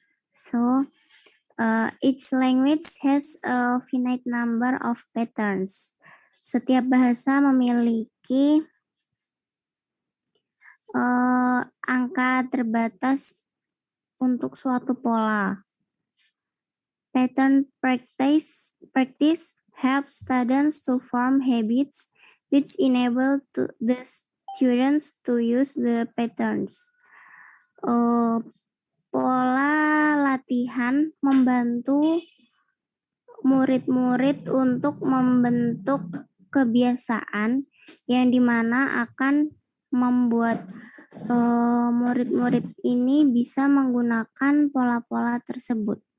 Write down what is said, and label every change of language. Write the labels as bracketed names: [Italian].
[English] So, each language has a finite number of patterns. [Indonesian] Setiap bahasa memiliki angka terbatas untuk suatu pola. [English] Pattern practice helps students to form habits which enable the students to use the patterns. [Indonesian] Pola latihan membantu murid-murid untuk membentuk kebiasaan yang dimana akan membuat murid-murid ini bisa menggunakan pola-pola tersebut.